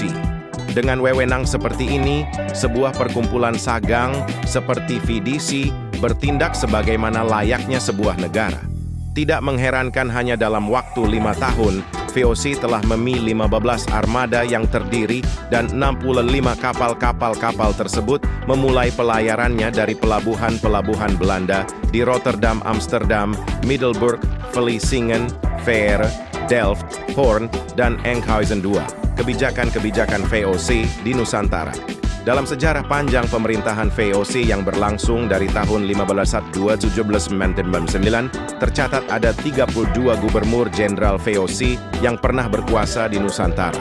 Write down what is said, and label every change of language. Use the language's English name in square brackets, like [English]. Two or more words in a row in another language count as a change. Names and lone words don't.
[Indonesian] Dengan wewenang seperti ini, sebuah perkumpulan sagang seperti VDC bertindak sebagaimana layaknya sebuah negara. Tidak mengherankan hanya dalam waktu 5 tahun, VOC telah memiliki 15 armada yang terdiri dan 65 kapal tersebut memulai pelayarannya dari pelabuhan-pelabuhan Belanda di Rotterdam, Amsterdam, Middelburg, Vlissingen, Veere, Delft, Hoorn, dan Enkhuizen II. Kebijakan-kebijakan VOC di Nusantara. Dalam sejarah panjang pemerintahan VOC yang berlangsung dari tahun 1512-1799, tercatat ada 32 gubernur jenderal VOC yang pernah berkuasa di Nusantara.